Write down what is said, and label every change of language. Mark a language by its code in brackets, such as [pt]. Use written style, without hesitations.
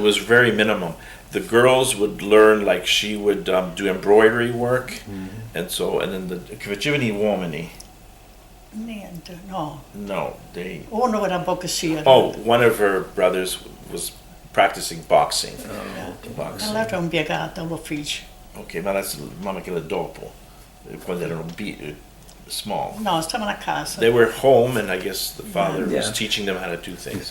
[en] was very minimum. The girls would learn, like she would do embroidery work, and then che facevano gli uomini? [it] Niente, no. [en] No, they. [it] Uno era boxer. [en] Oh, one of her brothers was practicing boxing. [it] E [en] Boxing. [it] l'altro è impiegato all'ufficio. Ok, ma adesso mamma che era dopo, quando erano small. No, stavano a casa. [en] They were home, and I guess the father was Yeah. teaching them how to do things.